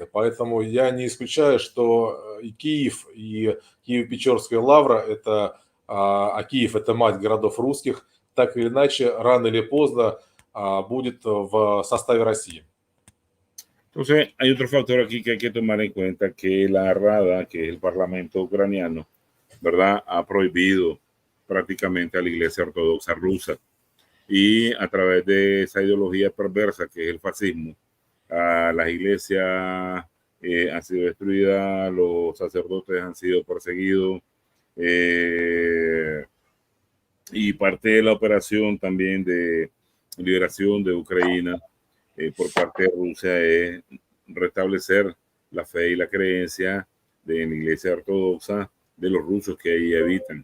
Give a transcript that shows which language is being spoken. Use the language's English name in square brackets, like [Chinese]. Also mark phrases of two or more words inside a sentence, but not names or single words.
[Russian] Поэтому я не исключаю, что и Киев, и Киево-Печорская лавра, а Киев – это мать городов русских, так или иначе, rano или поздно будет в составе России. [Spanish] Entonces, hay otro factor aquí que hay que tomar en cuenta, que la Rada, que es el Parlamento ucraniano, ¿verdad?, ha prohibido prácticamente a la Iglesia Ortodoxa rusa. Y a través de esa ideología perversa que es el fascismo, las iglesias han sido destruidas, los sacerdotes han sido perseguidos, y parte de la operación también de liberación de Ucrania por parte de Rusia es restablecer la fe y la creencia de la Iglesia Ortodoxa de los rusos que ahí habitan.